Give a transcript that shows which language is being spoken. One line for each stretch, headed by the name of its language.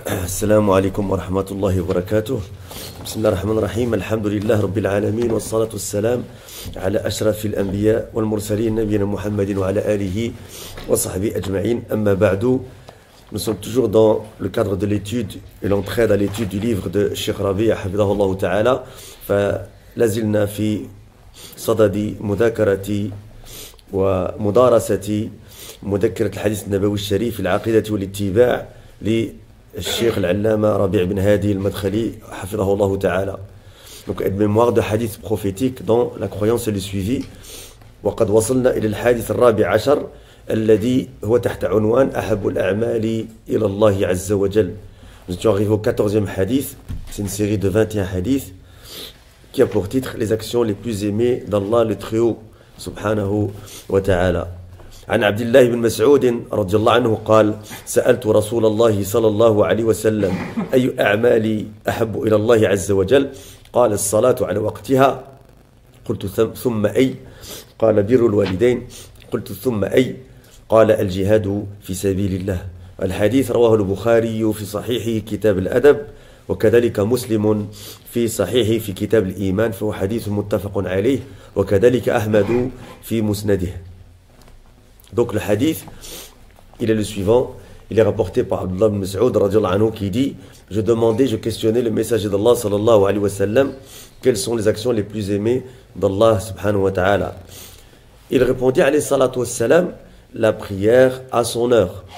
Arabic: السلام عليكم ورحمة الله وبركاته. بسم الله الرحمن الرحيم. الحمد لله رب العالمين والصلاة والسلام على أشرف الأنبياء والمرسلين نبينا محمد وعلى آله وصحبه أجمعين. أما بعد,
French: nous sommes toujours dans le cadre de l'étude et l'entraide à l'étude du livre de Cheikh Rabi'
Arabic: حفظه الله تعالى. فلازلنا في صدد مذاكرة ومدارسة مذكرة الحديث النبوي الشريف في العقيدة والاتباع للشيخ العلامة ربيع بن هادي المدخلي حفظه الله تعالى.
French: Donc une mémoire de hadith prophétique dans la croyance et le suivi.
Arabic: وقد وصلنا إلى الحادث الرابع عشر الذي هو تحت عنوان أحب الأعمال إلى الله عز وجل.
French: Nous étions arrivés au 14e hadith. C'est une série de 21 hadiths qui a pour titre les actions les plus aimées d'Allah le Très-Haut
Arabic: subhanahu wa ta'ala. عن عبد الله بن مسعود رضي الله عنه قال: سألت رسول الله صلى الله عليه وسلم أي أعمالي أحب إلى الله عز وجل؟ قال: الصلاة على وقتها. قلت: ثم أي؟ قال: بر الوالدين. قلت: ثم أي؟ قال: الجهاد في سبيل الله. الحديث رواه البخاري في صحيحه كتاب الأدب، وكذلك مسلم في صحيحه في كتاب الإيمان، فهو حديث متفق عليه، وكذلك أحمد في مسنده.
French: Donc le hadith, il est le suivant. Il est rapporté par Abdullah ibn Mas'ud
Arabic: radiyallahu anhu
French: qui dit: je demandais, je questionnais le messager d'Allah
Arabic: sallallahu alayhi wa sallam,
French: quelles sont les actions les plus aimées d'Allah
Arabic: subhanahu wa ta'ala.
French: Il répondit
Arabic: alayhi salatu wa salam:
French: la prière à son heure.